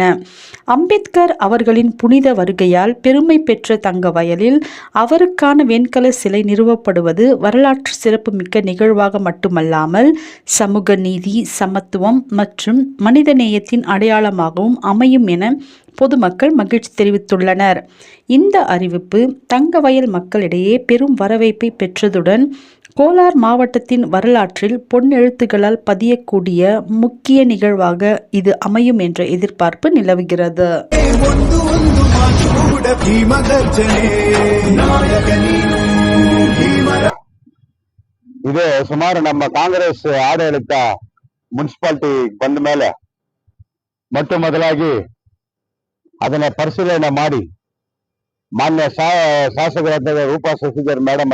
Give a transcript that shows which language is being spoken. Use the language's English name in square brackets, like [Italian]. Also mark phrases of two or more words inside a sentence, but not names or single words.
[Tamil] அம்பேத்கர் அவர்களின் புனித வருகையால் பெருமை பெற்ற தங்க வயலில் அவருக்கான வெண்கல சிலை நிறுவப்படுவது வரலாற்று சிறப்புமிக்க நிகழ்வாக மட்டுமல்லாமல் சமூக நீதி, சமத்துவம் மற்றும் மனிதநேயத்தின் அடையாளமாகவும் அமையும் என பொதுமக்கள் மகிழ்ச்சி தெரிவித்துள்ளனர். இந்த அறிவிப்பு தங்கவயல் மக்களிடையே பெரும் வரவேற்பை பெற்றதுடன் கோலார் மாவட்டத்தின் வரலாற்றில் பொன்னெழுத்துகளால் பதியக்கூடிய முக்கிய நிகழ்வாக இது அமையும் என்ற எதிர்பார்ப்பு நிலவுகிறது. [Kannada] ಇದು ಸುಮಾರು ನಮ್ಮ ಕಾಂಗ್ರೆಸ್ ಆಡಳಿತ ಮುನ್ಸಿಪಾಲಿಟಿ ಬಂದ ಮೇಲೆ ಮೊಟ್ಟ ಮೊದಲಾಗಿ ಅದನ್ನ ಪರಿಶೀಲನೆ ಮಾಡಿ ಮಾನ್ಯ ಶಾಸಕರಾದ ರೂಪಾ ಶಶಿಧರ್ ಮೇಡಮ್